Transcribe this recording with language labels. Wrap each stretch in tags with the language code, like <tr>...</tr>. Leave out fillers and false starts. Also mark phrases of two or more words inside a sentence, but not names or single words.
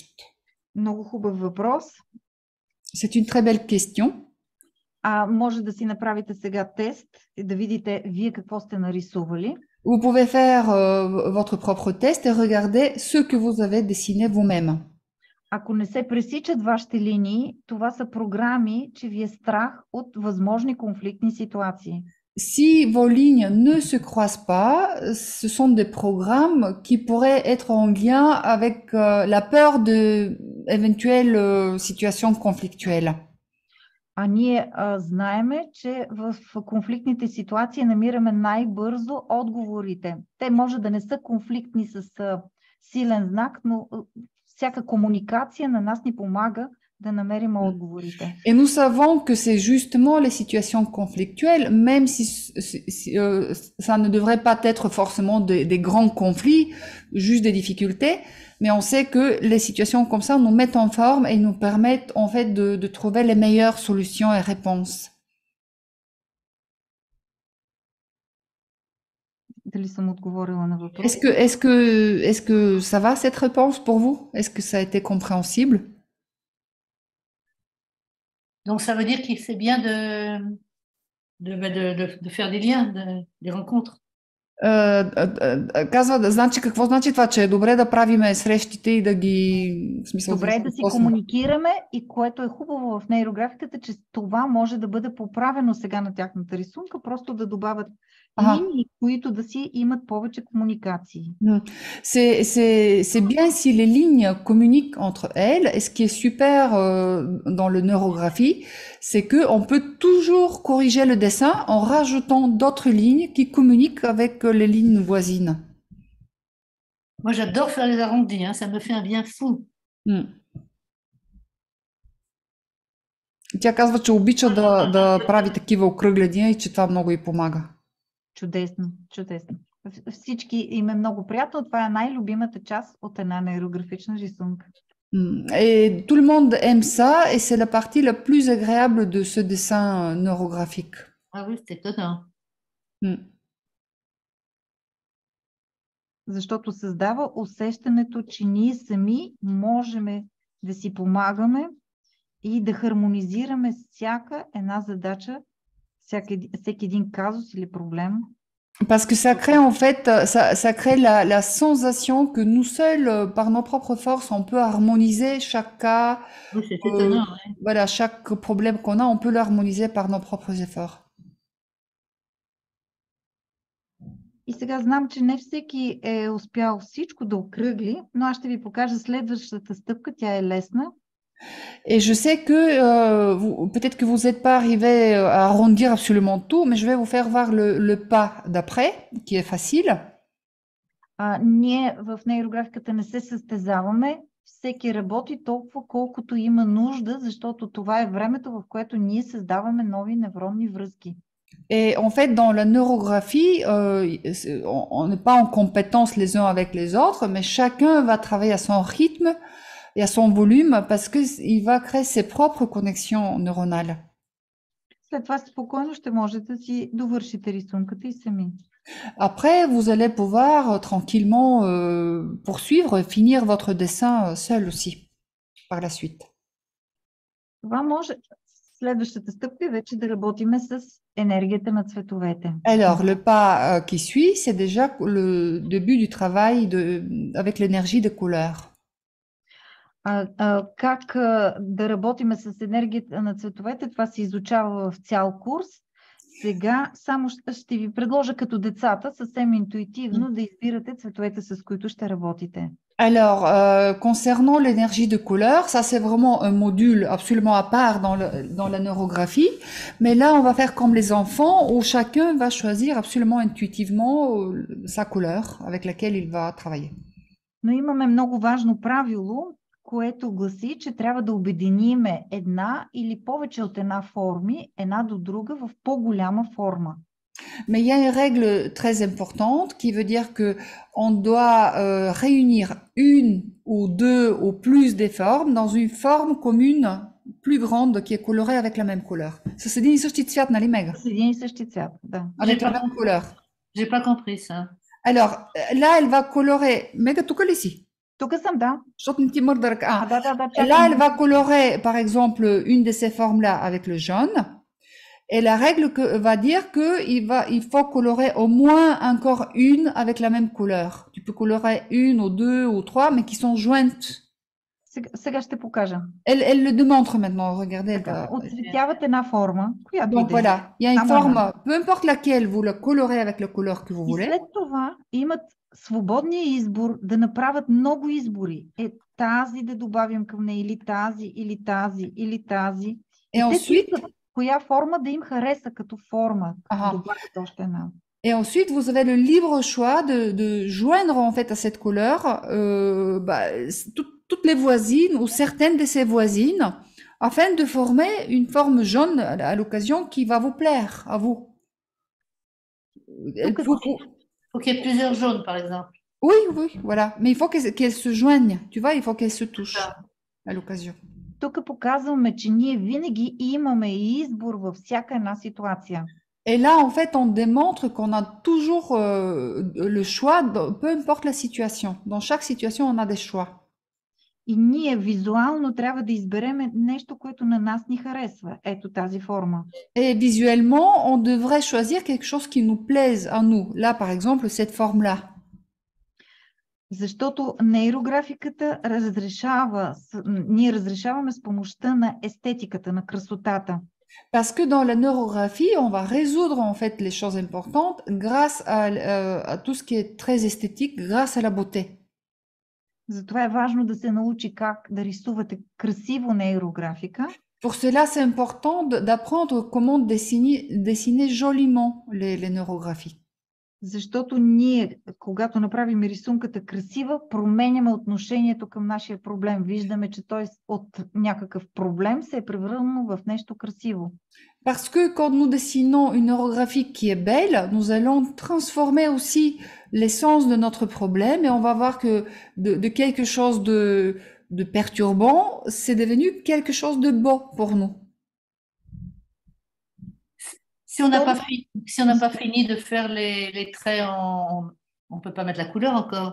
<bg>Много хубав въпрос.</bg> <fr>C'est une très belle question.</fr> <bg>Може да си направите сега тест и да видите вие какво сте нарисували.</bg> <fr>Vous pouvez faire votre propre test et regarder ce que vous avez dessiné vous-même.</fr> <bg>Ако не се пресичат вашите линии, това са програми, че ви е страх от възможни конфликтни ситуации.</bg> <fr>Si vos lignes ne se croisent pas, ce sont des programmes qui pourraient être en lien avec la peur d'éventuelles situations conflictuelles.</fr> <bg>А ние знаеме, че в конфликтните ситуации намираме най-бързо отговорите. Те може да не са конфликтни с силен знак, но всяка комуникация на нас ни помага да намерим отговорите.</bg> <fr>Et nous savons que c'est justement les situations conflictuelles, même si ça ne devrait pas être forcément des grands conflits, juste des difficultés, mais on sait que les situations comme ça nous mettent en forme et nous permettent en fait de trouver les meilleures solutions et réponses.</fr> <bg>Дали съм отговорила на въпроса?</bg> <fr>Est-ce que ça va cette réponse pour vous? Est-ce que ça a été compréhensible? Donc ça veut dire que c'est bien de faire des liens, des rencontres.</fr> <bg>Казва, значи, какво значи това, че е добре да правиме срещите и да ги... В смисъл, добре да си комуникираме и което е хубаво в нейрографиката, че това може да бъде поправено сега на тяхната рисунка, просто да добавят линии, които да си имат повече комуникации.</bg> <fr>C'est bien si les lignes communiquent entre elles, et ce qui est super dans le neurographie, c'est que on peut toujours corriger le dessin en rajoutant d'autres lignes qui communiquent avec les lignes voisines. Moi, j'adore faire les arrondis, hein, ça me fait un bien fou.</fr> <bg>Тя казва, че обича да прави такива окръгления и че това много й помага. Чудесно, чудесно. Всички им е много приятно. Това е най-любимата част от една нейрографична рисунка.</bg> <fr>Et tout le monde aime ça et c'est la partie la plus agréable de ce dessin neurographique. Ah oui, c'est étonnant.</fr> <bg>Защото създава усещането, че ние сами можем да си помагаме и да хармонизираме всяка една задача, всеки един казус или проблем.</bg> <fr>Parce que ça crée en fait, ça crée la sensation que nous seuls, par nos propres forces, on peut harmoniser chaque cas, Oui, c'est euh, étonnant, ouais. voilà, chaque problème qu'on a, on peut l'harmoniser par nos propres efforts.</fr> <bg>И сега знам, че не всеки е успял всичко да окръгли, но аз ще ви покажа следващата стъпка. Тя е лесна.</bg> <fr>Et je sais que peut-être que vous n'êtes pas arrivé à arrondir absolument tout, mais je vais vous faire voir le pas d'après, qui est facile.</fr> <bg>Ние в нейрографиката не се състезаваме. Всеки работи толкова, колкото има нужда, защото това е времето, в което ние създаваме нови невронни връзки.</bg> <fr>Et en fait, dans la neurographie, on n'est pas en compétence les uns avec les autres, mais chacun va travailler à son rythme et à son volume parce qu'il va créer ses propres connexions neuronales.</fr> <bg>След това спокойно ще можете да си довършите рисунката и сами.</bg> <fr>Après, vous allez pouvoir tranquillement poursuivre et finir votre dessin seul aussi, par la suite.</fr> <bg>Това може следващата стъпка е вече да работиме с енергията на цветовете.</bg> <fr>Alors, le pas qui suit, c'est déjà le début du travail avec l'énergie des couleurs.</fr> <bg>Как да работиме с енергията на цветовете, това се изучава в цял курс. Сега само ще ви предложа като децата съвсем интуитивно да избирате цветовете, с които ще работите.</bg> <fr>Alors, concernant l'énergie de couleur, ça c'est vraiment un module absolument à part dans la neurographie. Mais là, on va faire comme les enfants, où chacun va choisir absolument intuitivement sa couleur avec laquelle il va travailler.</fr> <bg>Но имаме много важно правило, което гласи, че трябва да обединиме една или повече от една форми, една до друга в по-голяма форма.</bg> <fr>Mais il y a une règle très importante qui veut dire que on doit réunir une ou deux ou plus des formes dans une forme commune plus grande qui est colorée avec la même couleur. Ça c'est</fr> <bg>един и същи цвят, нали, Мега? С един и същи цвят, да.</bg> <fr>Avec la même couleur. J'ai pas compris ça. Alors, là, elle va colorer...</fr> <bg>Mега, тук ли си? Тук съм, да. Защото не ти мърда ръка. Да,</bg> <fr>Et là, elle va colorer, par exemple, une de ces formes-là avec le jaune. Et la règle va dire il faut colorer au moins encore une avec la même couleur. Tu peux colorer une ou deux ou trois, mais qui sont jointes.</fr> <bg>Сега ще покажа.</bg> <fr>Elle le démontre maintenant, regardez.</fr> <bg>Отцветяват една форма, която</bg> <fr>Donc voilà, il y a une forme, peu importe laquelle, vous la colorez avec la couleur que vous voulez.</fr> <bg>И след това имат свободния избор да направят много избори. Тази да добавим към нея, или тази, или тази, или тази.</bg> <fr>Et ensuite,</fr> <bg>коя форма да им хареса като форма, да добавят още една.</bg> <fr>Et ensuite, vous avez le libre choix de joindre en fait à cette couleur toutes les voisines ou certaines de ces voisines afin de former une forme jaune à l'occasion qui va vous plaire à vous. Faut qu'il y ait plusieurs jaunes, par exemple. Oui, voilà. Mais il faut qu'elles se joignent, tu vois, il faut qu'elles se touchent à l'occasion.</fr> <bg>Тук показваме, че ние винаги имаме избор във всяка една ситуация.</bg> <fr>Et là, en fait, on démontre qu'on a toujours le choix, peu importe la situation. Dans chaque situation, on a des choix.</fr> <bg>И ние визуално трябва да изберем нещо, което на нас ни харесва. Ето тази форма.</bg> <fr>Et visuellement, on devrait choisir quelque chose qui nous plaise à nous. Là, par exemple, cette forme-là.</fr> <bg>Защото нейрографиката ние разрешаваме с помощта на естетиката, на красотата.</bg> <fr>Parce que dans la neurographie, on va résoudre en fait les choses importantes grâce à tout ce qui est très esthétique, grâce à la beauté.</fr> <bg>Затова е важно да се научи как да рисувате красиво нейрографика.</bg> <fr>Pour cela, c'est important d'apprendre comment dessiner joliment les neurographies.</fr> <bg>Защото ние, когато направим рисунката красива, променяме отношението към нашия проблем. Виждаме, че той от някакъв проблем се е превърнал в нещо красиво.</bg> <fr>Parce que quand nous dessinons une neurographie qui est belle, nous allons transformer aussi l'essence de notre problème et on va voir que de quelque chose de perturbant, c'est devenu quelque chose de beau pour nous. Si on n'a pas fini de faire les traits, on peut pas mettre la couleur encore.</fr>